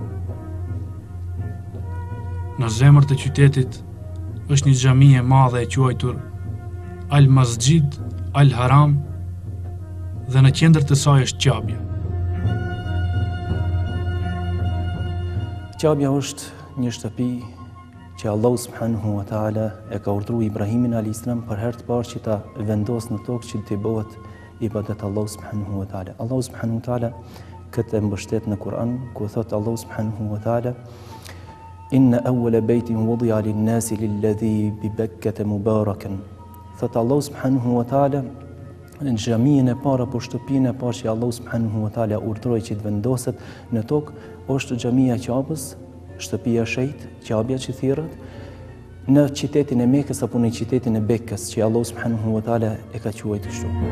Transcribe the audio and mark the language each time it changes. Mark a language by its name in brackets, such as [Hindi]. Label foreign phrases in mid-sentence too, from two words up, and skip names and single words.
[Albanian] Në zemër të qytetit është një xhami e madhe e quajtur Al-Masjid Al-Haram dhe në qendër të saj është Qabja. Qabja është një shtëpi që Allahu [Arabic] سبحانه وتعالى [Albanian] e ka urdhëruar Ibrahimin [Arabic] عليه السلام [Albanian] për herë të parë që ta vendos në tokë që të bëhet ibadet Allahu [Arabic] سبحانه وتعالى. الله سبحانه وتعالى [Albanian] këtë e mbështet në Kur'an, ku thot Allahu [Arabic] سبحانه وتعالى إن أول بيت وضع للناس للذي ببكة مباركا. [Albanian] Thot Allahu [Arabic] سبحانه وتعالى, [Albanian] në xhamin e parë apo shtëpinë e parë që Allahu [Arabic] سبحانه وتعالى [Albanian] urdhëroi që të vendoset në tokë është xhamia e Qabës, shtëpia e shenjtë, Qabja që thirret, në qytetin e Mekës apo në qytetin e Bekkës, që Allahu [Arabic] سبحانه وتعالى [Albanian] e ka quajtur kështu.